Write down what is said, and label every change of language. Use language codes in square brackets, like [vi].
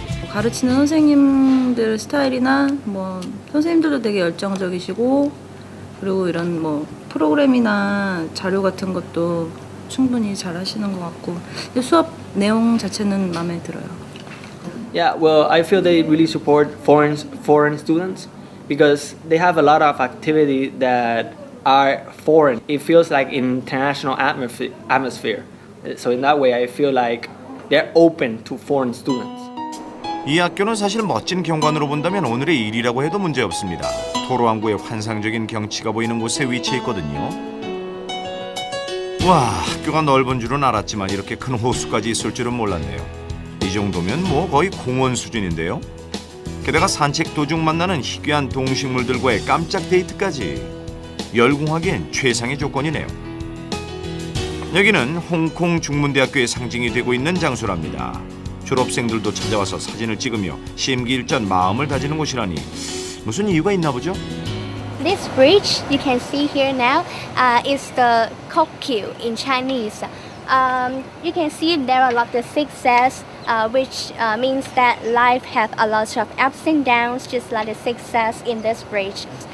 [ko] 가르치는 선생님들 스타일이나 선생님들도 되게 열정적이시고, 그리고 이런 프로그램이나 자료 같은 것도 충분히 잘 하시는 것 같고, 수업 내용 자체는 마음에 들어요. [en] Yeah, well, I feel they really support foreign students because they have a lot of activity that are foreign. It feels like international atmosphere. So in that way, I feel like they're open to foreign students. [ko] 이 학교는 사실 멋진 경관으로 본다면 오늘의 일이라고 해도 문제없습니다. 도로항구의 환상적인 경치가 보이는 곳에 위치해 있거든요. 와, 학교가 넓은 줄은 알았지만 이렇게 큰 호수까지 있을 줄은 몰랐네요. 이 정도면 거의 공원 수준인데요. 게다가 산책 도중 만나는 희귀한 동식물들과의 깜짝 데이트까지. 열공하기엔 최상의 조건이네요. 여기는 홍콩 중문대학교의 상징이 되고 있는 장소랍니다. 졸업생들도 찾아와서 사진을 찍으며 심기일전 마음을 다지는 곳이라니 무슨 이유가 있나 보죠? [en] This bridge you can see here now is the Kokyu in Chinese. You can see there are a lot of zigzags, which means that life has a lot of ups and downs, just like the zigzags in this bridge.